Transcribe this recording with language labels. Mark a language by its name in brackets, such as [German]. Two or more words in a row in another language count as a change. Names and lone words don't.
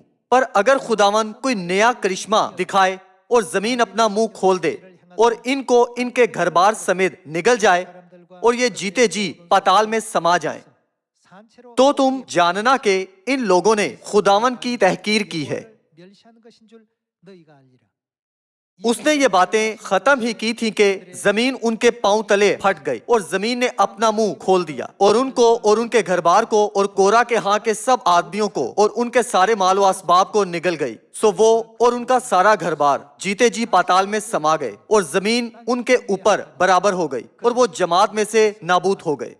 [Urdu] پر اگر خداوند کوئی نیا کرشمہ دکھائے اور زمین اپنا منہ کھول دے اور ان کو ان کے گھر بار سمیت نگل جائے اور یہ جیتے جی پاتال میں سما جائیں، [Korean] 산채로 [Urdu] تو تم جاننا کہ ان لوگوں نے خداوند کی تحقیر کی ہے۔ [Korean] 멸시하는 것인 줄 너희가 알리라. [Urdu] اس نے یہ باتیں ختم ہی کی تھی کہ زمین ان کے پاؤں تلے پھٹ گئی، اور زمین نے اپنا منہ کھول دیا، اور ان کو اور ان کے گھر بار کو اور کورا کے ہاں کے سب آدمیوں کو اور ان کے سارے مال و اسباب کو نگل گئی۔ سو وہ اور ان کا سارا گھر بار جیتے جی پاتال میں سما گئے، اور زمین ان کے اوپر برابر ہو گئی، اور وہ جماعت میں سے نابود ہو گئے۔